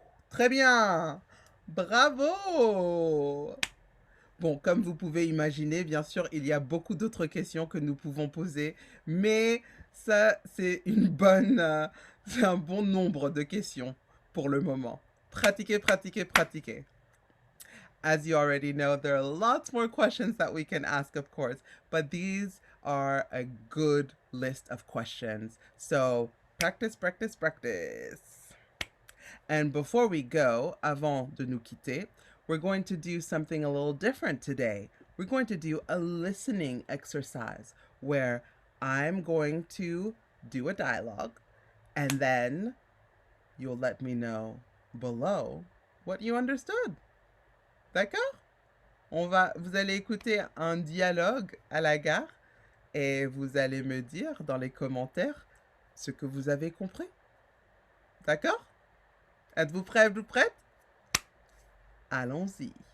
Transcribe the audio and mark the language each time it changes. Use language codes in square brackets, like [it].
[fr] Très bien! Bravo! Bon, comme vous pouvez imaginer, bien sûr, il y a beaucoup d'autres questions que nous pouvons poser, mais ça, c'est c'est un bon nombre de questions pour le moment. Pratiquez, pratiquez, pratiquez. [en] As you already know, there are lots more questions that we can ask, of course, but these are a good list of questions. So practice, practice, practice. And before we go, [fr] avant de nous quitter, [en] we're going to do something a little different today. We're going to do a listening exercise where I'm going to do a dialogue and then you'll let me know below what you understood. [fr] D'accord? Vous allez écouter un dialogue à la gare et vous allez me dire dans les commentaires ce que vous avez compris. D'accord? Êtes-vous prêts, êtes-vous prêtes? Allons-y.